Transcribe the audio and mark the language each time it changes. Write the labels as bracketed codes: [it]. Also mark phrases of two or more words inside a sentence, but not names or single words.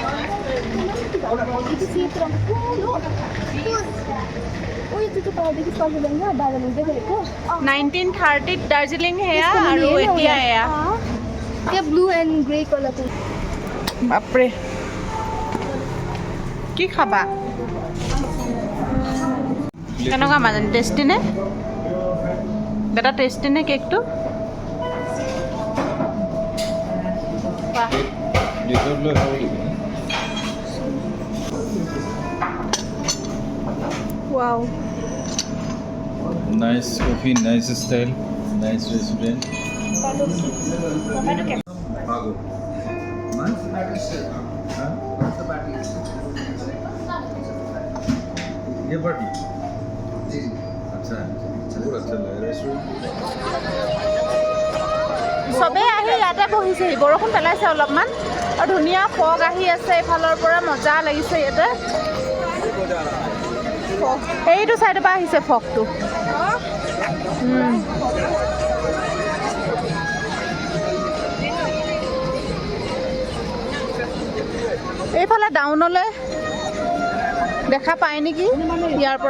[as] 1930ত দাৰ্জিলিং সেয়া, আৰু এতিয়া এয়া [en] blue and grey [as] কালাৰটো। বাপৰে, কি খাবা? কেনেকুৱা মাজনী, টেষ্টি নে? দাদা টেষ্টি নে কেকটো? [en] Wow. Nice coffee, nice style, nice restaurant. Pago. [hi] ये पार्टी जी अच्छा बहुत अच्छा लग रहा है रेस्टोरेंट। [as] চবেই আহি ইয়াতে বহিছেহি। বৰষুণ পেলাইছে অলপমান, আৰু ধুনীয়া ফগ আহি আছে এইফালৰ পৰা, মজা লাগিছে ইয়াতে। এইটো চাইডৰ পৰা আহিছে ফগটো। এইফালে ডাউনলৈ দেখা পায় নেকি ইয়াৰ পৰা?